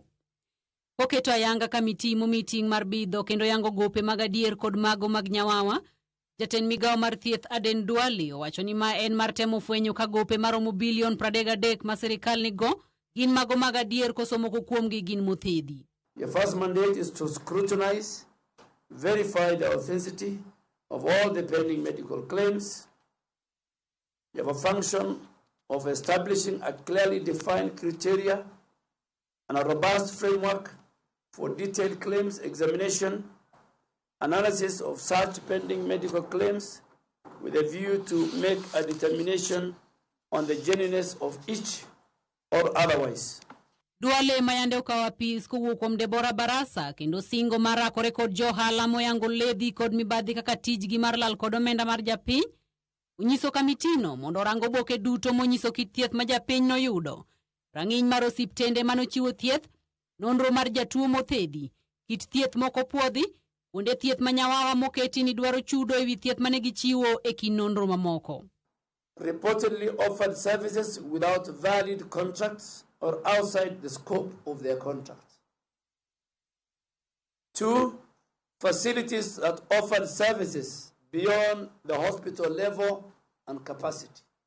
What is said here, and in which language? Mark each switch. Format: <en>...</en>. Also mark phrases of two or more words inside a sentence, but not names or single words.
<luo>Oketo ayanga kamiti meeting mar bidho kendo yango gope mag adier kod mago mag nyawawa. Jatend migao mar thieth Aden Duale owacho ni ma en mar temo fwenyo ka gope maromo bilion 33 ma sirikal nigo gin mago mag adier koso moko kuomgi gin mothedhi.</luo> <en>Your first mandate is to scrutinize, verify the authenticity of all the pending medical claims. You have a function of establishing a clearly defined criteria and a robust framework for detailed claims examination, analysis of such pending medical claims with a view to make a determination on the genuineness of each or otherwise.</en> <luo>Duale mayande ukawa pis kowuok kuom Deborah Barasa kendo singo marakore kod johala moyango ledhi kod mibadhi kaka tijgi mar lal kod omenda mar japiny. Unyiso kamitino mondo rango boke duto monyiso kit thieth ma japiny no yudo. Rang'iny mar osiptende manochiwo thieth, nonro mar jatuo mothedhi, kit thieth moko puodhi, kuonde thieth manyawawa moketi ni dwaro chudo ewi thieth mane gichiwo e kin nonro mamoko.</luo> <en>Reportedly offered services without valid contracts or outside the scope of their contract. 2. Facilities that offer services beyond the hospital level and capacity.</en>